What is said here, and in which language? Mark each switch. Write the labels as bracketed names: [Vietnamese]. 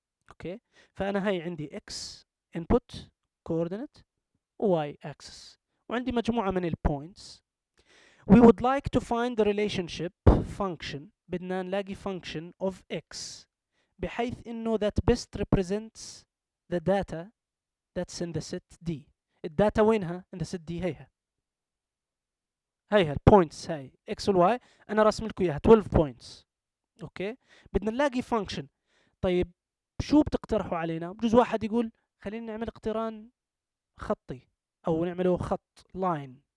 [Arabic] اوكي فانا هاي عندي اكس انبوت كوردينت وواي اكسس، وعندي مجموعه من البوينتس، [English] we would like to find the relationship function. [Arabic] بدنا نلاقي [English] function of x [Arabic] بحيث إنه [English] that best represents the data that's in the set D. [Arabic] الداتا وينها [English] in the set D؟ [Arabic] هيها البوينتس، هاي x وال y أنا راسم لكم إياها 12 points. أوكي، بدنا نلاقي function. طيب شو بتقترحوا علينا؟ بجوز واحد يقول خلينا نعمل اقتران خطي أو نعمله خط line.